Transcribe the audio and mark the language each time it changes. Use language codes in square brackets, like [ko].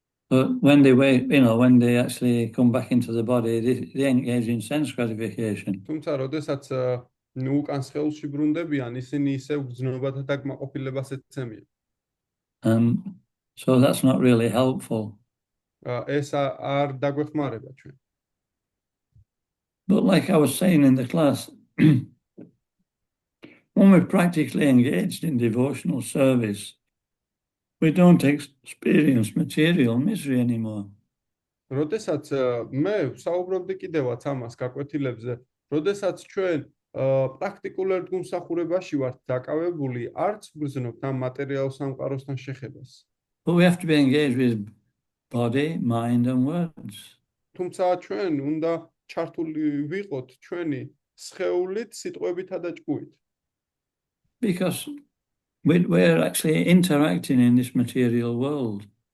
[en] But when they wait, you know, when they actually come back into the body, they engage in sense gratification. [ka] თუმცა, როდესაც უკან სხეულში ბრუნდებიან, ისინი ისე გრძნობათა დაკმაყოფილებას ეცემიან. [en] So that's not really helpful. [ka] ეს არ დაგვეხმარება ჩვენ. [en] But like I was saying in the class, when we're practically engaged in devotional service, we don't experience material misery anymore. [ka] როდესაც მე ვსაუბრობდი კიდევაც ამას გაკვეთილებზე, როდესაც ჩვენ პრაქტიკულ ერთგულმსახურებაში ვართ დაკავებული, არც ვგრძნობთ ამ მატერიალურ სამყაროსთან შეხებას. [en] But we have to be engaged with body, mind and words. [ka] თუმცა ჩვენ უნდა ჩართული ვიყოთ ჩვენი სხეულით, სიტყვებითა და ჭკუით. [en] Because we're actually interacting in this material world.